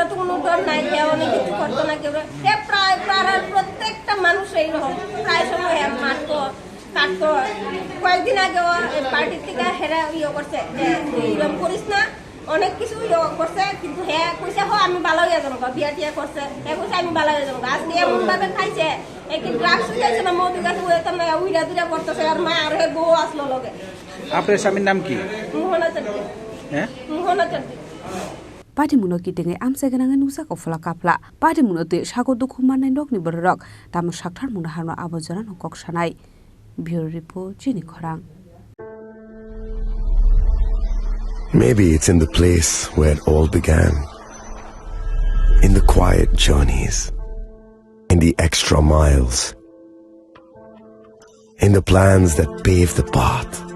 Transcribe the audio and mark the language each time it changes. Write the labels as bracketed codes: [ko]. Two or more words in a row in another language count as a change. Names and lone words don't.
[bn] তো কোনো ডন নাই হে অনেক কিছু করতো না কেউ হে প্রায় প্রত্যেকটা মানুষ এইরকম প্রায় সময় হে মারতো কাটতো কয়েকদিন আগে পার্টির থেকে হেরা ইয়ে করছে যে এরকম করিস না অনেক কিছু করছে কিন্তু হে কইছে আমি ভালো হয়ে যাবো বিয়া টিয়া করছে হে কইছে আমি ভালো হয়ে যাবো আজকে এমন ভাবে খাইছে একই ড্রাগস হইছে না মধু গাছ হইতাম না উইরা দুইরা করতেছে আর মা আর হে বউ আসলো লগে আপনার স্বামীর নাম কি মোহনাচার্য হ্যাঁ মোহনাচার্য [trp] Pati muno kitenge amsa gananga nusa ko fla kapla pati muno te Sago Dukhumankha nokni borok tamo sakthar muno harno abojana no koksanai [en] Bureau Report [trp] Chini Khorang [en] Maybe it's in the place where it all began, in the quiet journeys, in the extra miles, in the plans that pave the path.